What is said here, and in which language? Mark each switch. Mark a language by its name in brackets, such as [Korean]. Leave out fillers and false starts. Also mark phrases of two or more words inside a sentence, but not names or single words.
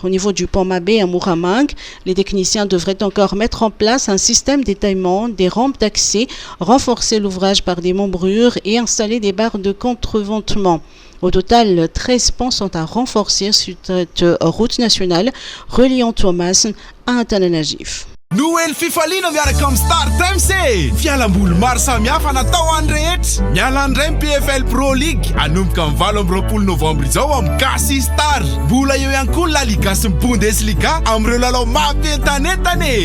[French] Au niveau du pont Mabé à Mouramang, les techniciens devraient encore mettre en place un système d'étaillement, des rampes d'accès, renforcer l'ouvrage par des membrures et installer des barres de contreventement. Au total, 13 ponts sont à renforcer sur cette route nationale reliant Thomas à Antananarivo. [Malagasy] Noël fifaliana miaraka amin'ny Star Times e! Fialamboly maro samihafa natao any rehetra. Miala andray ny PFL Pro League anomboka amin'ny 7 novambra izao amin'ny Gasy Star. Mbola eo ihany koa La Liga sy ny Bundesliga amin'ireo lalao mampientanentana e!